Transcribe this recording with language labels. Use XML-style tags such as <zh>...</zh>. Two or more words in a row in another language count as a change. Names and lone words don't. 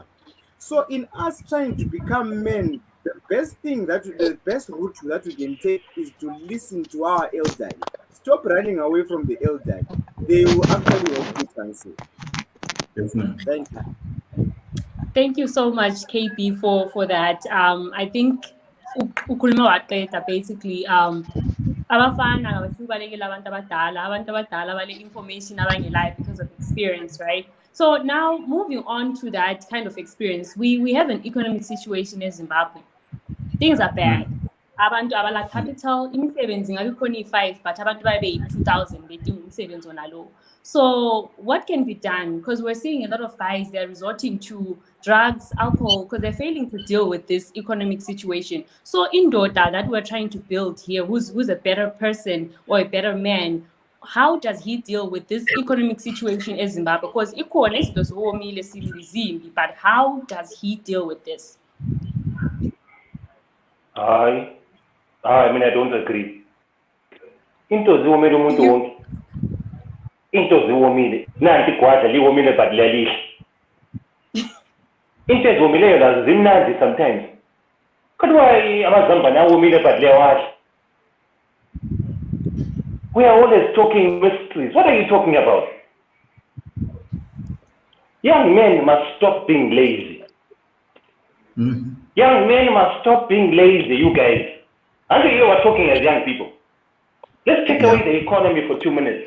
<en>So in us trying to become men, the best route that we can take is to listen to our elderly. Stop running away from the elderly. They will actually help you translate. Definitely. Thank you. Thank you so much, KP, for that. I think</en> <nd>ukhuluma waqeda basically abafana abasibalekela abantu abadala bale information abangelayo</nd> <en>because of experience, right? So now moving on to that kind of experience, we have an economic situation in Zimbabwe. Things are bad.</en> <nd>Abantu abala capital, imisebenzi ngabe khona 5, but abantu babe 2,000 bedinga umsebenzi onalo.</nd> <en>So what can be done? Because we're seeing a lot of guys, they're resorting to drugs, alcohol, because they're failing to deal with this economic situation. So INDODA that we're trying to build here, who's a better person or a better man, how does he deal with this economic situation in Zimbabwe? Because but how does he deal with this? I mean, I don't agree.</en> <nd>Into ziwomile umuntu wonke. Into ziwomile. Nanti igwadla liwomile but liyalihle. Into eziwomileyo nazo zimnandi sometimes. Kodwa amazambane awomile but liyawadla.</nd> <en>We are always talking mysteries. What are you talking about? Young men must stop being lazy. Young men must stop being lazy, you guys. I think you are talking as young people. Let's take away the economy for 2 minutes.</en>